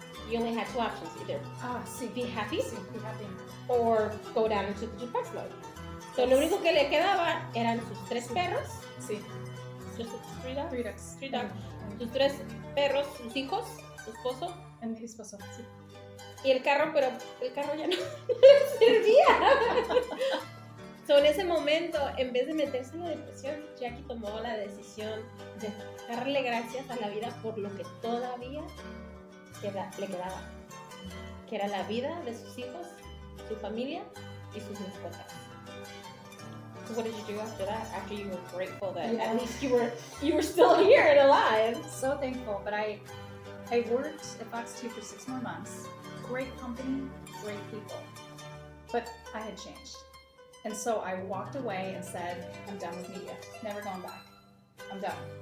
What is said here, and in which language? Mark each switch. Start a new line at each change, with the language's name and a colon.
English: you only had two options, either
Spanish: Sí.
English: be happy
Spanish: Sí,
English: be happy. or go down into the depressed mode.
Spanish: So lo único que le quedaba eran sus tres perros, Sí. sus
English: three dogs, Three ducks. Three dogs.
Spanish: Sus tres perros, sus hijos, su esposo
English: And
Spanish: mi esposo. Sí. y el carro, pero el carro ya no le servía. So, en ese momento, en vez de meterse en la depresión, Jackie tomó la decisión de darle gracias a la vida por lo que todavía le quedaba, que era la vida de sus hijos, su familia y sus mascotas.
English: So what did you do after that? After you were grateful that at least you were still here and alive. So thankful, but I worked at Fox 2 for 6 more months. Great company, great people, but I had changed. And so I walked away and said, I'm done with media, never going back. I'm done.